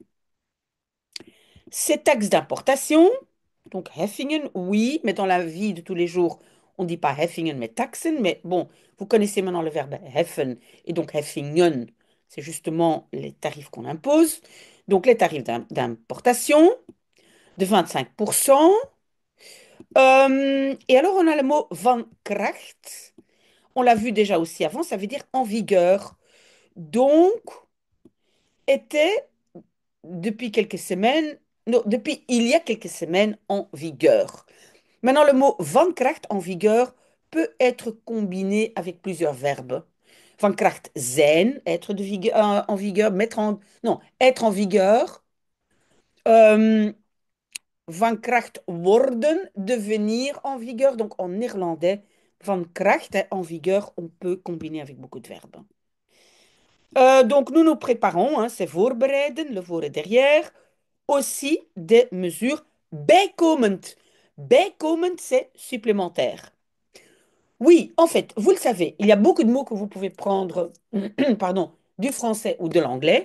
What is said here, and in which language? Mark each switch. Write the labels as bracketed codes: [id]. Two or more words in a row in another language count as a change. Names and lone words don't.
[fr] Ces taxes d'importation, donc heffingen, oui, mais dans la vie de tous les jours, on ne dit pas heffingen, mais taxen. Mais bon, vous connaissez maintenant le verbe heffen et donc heffingen, c'est justement les tarifs qu'on impose. Donc les tarifs d'importation de 25%. Et alors on a le mot [nl] van kracht. [fr] On l'a vu déjà aussi avant, ça veut dire en vigueur. Donc, était depuis quelques semaines, non, depuis il y a quelques semaines en vigueur. Maintenant, le mot [nl] van kracht [fr] en vigueur peut être combiné avec plusieurs verbes. [nl] Van kracht zijn, [fr] être en vigueur, non, être en vigueur. [nl] Euh, van kracht worden, [fr] devenir en vigueur. Donc en néerlandais, [nl] van kracht, [fr] hein, en vigueur, on peut combiner avec beaucoup de verbes. Donc nous nous préparons, hein, c'est voorbereiden, le voor et derrière, aussi des mesures bijkomend. Bijkomend, c'est supplémentaire. Oui, en fait, vous le savez, il y a beaucoup de mots que vous pouvez prendre, pardon, du français ou de l'anglais.